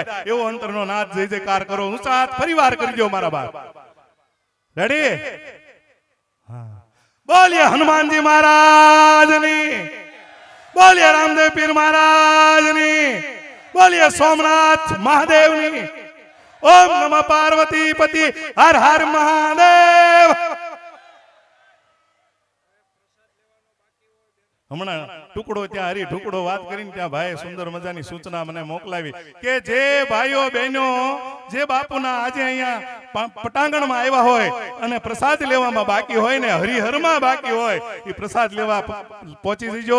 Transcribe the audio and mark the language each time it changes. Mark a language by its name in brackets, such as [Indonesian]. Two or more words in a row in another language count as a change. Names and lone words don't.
[Gujarati] એવો અંતરનો નાદ જય જયકાર કરો, ઊંચા હાથ ફરીવાર કરજો મારા બાપ। રેડી? હા, બોલીએ હનુમાનજી મહારાજની, બોલીએ રામદેવ પીર મહારાજની, બોલીએ સોમનાથ મહાદેવની। [Sanskrit] ओम नमः पार्वती पति हर हर महादेव। [Gujarati] હમણાં ટુકડો ત્યાં હરી ઢુકડો વાત કરીને ત્યાં ભાઈ સુંદર મજાની સૂચના મને મોકલાવી કે જે ભાઈઓ બહેનો જે બાપુના આજે અહીંયા પટાંગણમાં આવ્યા હોય અને પ્રસાદ લેવામાં બાકી હોય ને હરિહરમાં બાકી હોય એ પ્રસાદ લેવા પહોંચી જજો।